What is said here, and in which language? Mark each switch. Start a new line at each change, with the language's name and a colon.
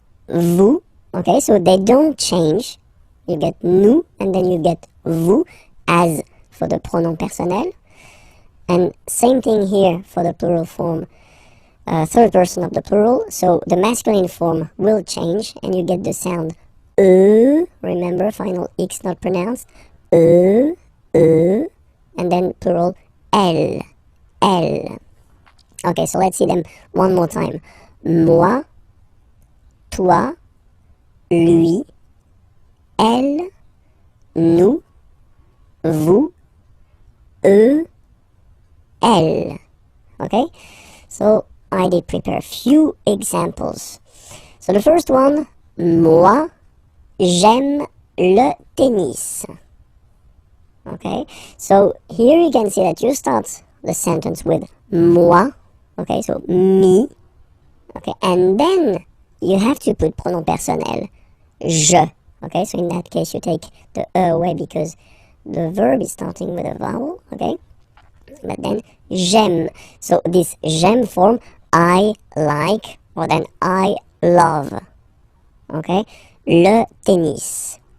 French: vous,
English: okay, so they don't change, you get
French: nous
English: and then you get vous as for the
French: pronom personnel,
English: and same thing here for the plural form, third person of the plural, so the masculine form will change and you get the sound remember, final X not pronounced, and then plural
French: elle, elle.
English: Okay, so let's see them one more time.
French: Moi, toi, lui, elle, nous, vous, eux, elle.
English: Okay, so I did prepare a few examples. So the first one,
French: moi, j'aime le tennis.
English: Okay, so here you can see that you start the sentence with moi, okay, so me, okay, and then you have to put
French: pronom personnel, je,
English: okay, so in that case you take the e away because the verb is starting with a vowel, okay, but then
French: j'aime,
English: so this j'aime form, I like, or then I love, okay,
French: le tennis.